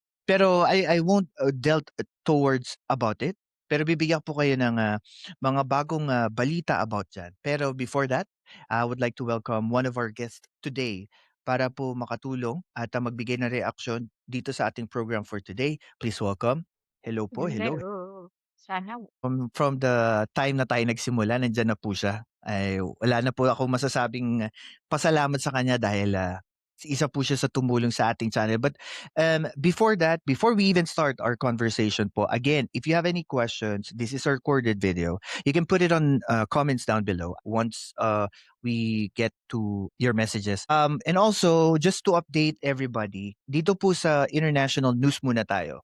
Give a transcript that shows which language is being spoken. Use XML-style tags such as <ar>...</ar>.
<en>Pero I won't delve towards about it.</en> <tl>Pero bibigyan po kayo ng mga bagong balita about dyan.</tl> <en>Pero before that, I would like to welcome one of our guests today</en> <tl>para po makatulong at magbigay ng reaksyon</tl> <en>dito sa ating program for today. Please welcome. Hello po, hello. Hello. Sana From the time</en> <tl>na tayo nagsimula, nandiyan na po siya. Ay, wala na po akong masasabing pasalamat sa kanya dahil isa po siya sa tumulong sa ating channel.</tl> <en>But before that, before we even start our conversation po, again, if you have any questions, this is a recorded video. You can put it on comments down below once we get to your messages. And also, just to update everybody,</en> <tl>dito po sa international news muna tayo.</tl>